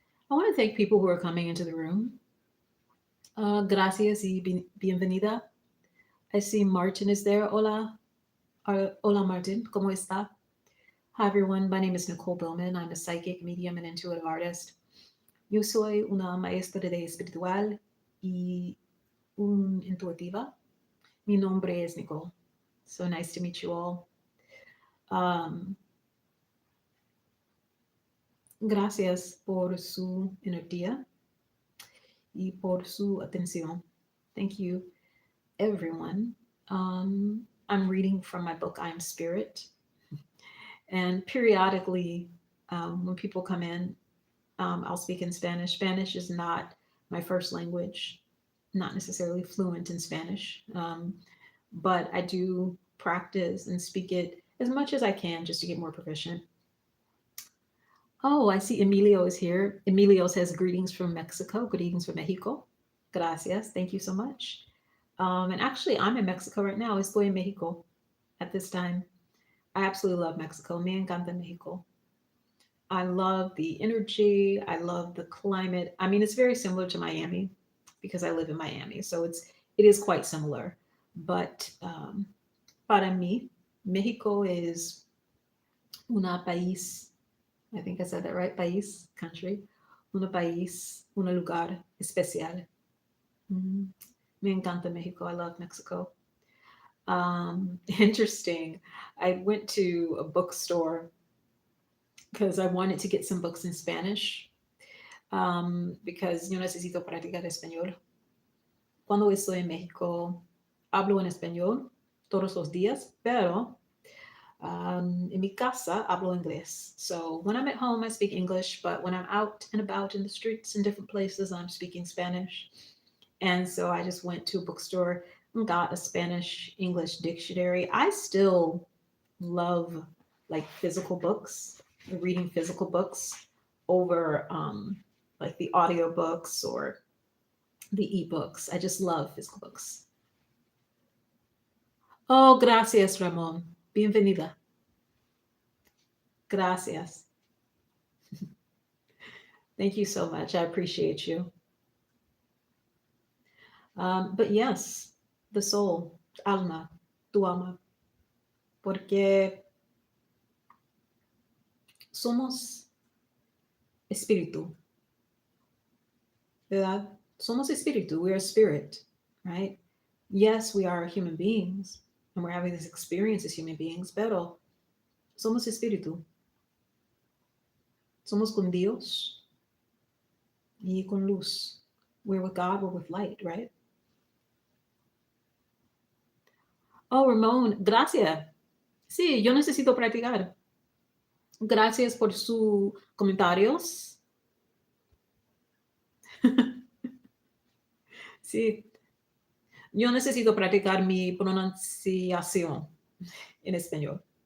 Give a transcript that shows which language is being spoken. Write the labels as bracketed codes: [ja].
[en] I want to thank people who are coming into the room. [es] Gracias y bienvenida. [en] I see Martin is there. [es] Hola. Hola, Martin. ¿Cómo está? [en] Hi, everyone. My name is Nicole Billman. I'm a psychic, medium, and intuitive artist. [es] Yo soy una maestra de espiritual y un intuitiva. Mi nombre es Nicole. [en] So nice to meet you all. [es] Um, Gracias por su energía y por su atención. [en] Thank you, everyone. I'm reading from my book, I'm Spirit. And periodically, when people come in, I'll speak in Spanish. Spanish is not my first language, not necessarily fluent in Spanish, but I do practice and speak it as much as I can just to get more proficient. Oh, I see Emilio is here. Emilio says greetings from Mexico. Greetings from Mexico. Gracias. Thank you so much. And actually, I'm in Mexico right now. [es] Estoy en Mexico [en] at this time. I absolutely love Mexico. [es] Me encanta Mexico. [en] I love the energy. I love the climate. I mean, it's very similar to Miami because I live in Miami, so it is quite similar. But [es] para mí, [en] Mexico is [es] una país. [en] I think I said that right. País, country. [es] Una país, un lugar especial. [en] Mm. [es] Me encanta Mexico. [en] I love Mexico. Interesting. I went to a bookstore because I wanted to get some books in Spanish because [es] yo necesito practicar español. Cuando estoy en México, hablo en español todos los días, pero en mi casa hablo inglés. [en] So when I'm at home, I speak English, but when I'm out and about in the streets in different places, I'm speaking Spanish. And so I just went to a bookstore and got a Spanish English dictionary. I still love like physical books, reading physical books over like the audio books or the ebooks. I just love physical books. [es] Oh, gracias, Ramon. Bienvenida. Gracias. [en] Thank you so much. I appreciate you. But yes, the soul, [es] alma, tu alma, porque somos espíritu, ¿verdad? Somos espíritu. [en] We are spirit, right? Yes, we are human beings and we're having this experience as human beings, [es] pero somos espíritu. Somos con Dios y con luz. [en] We're with God, we're with light, right? [es] Oh, Ramón, gracias. Sí, yo necesito practicar. Gracias por sus comentarios. Sí, yo necesito practicar mi pronunciación en español.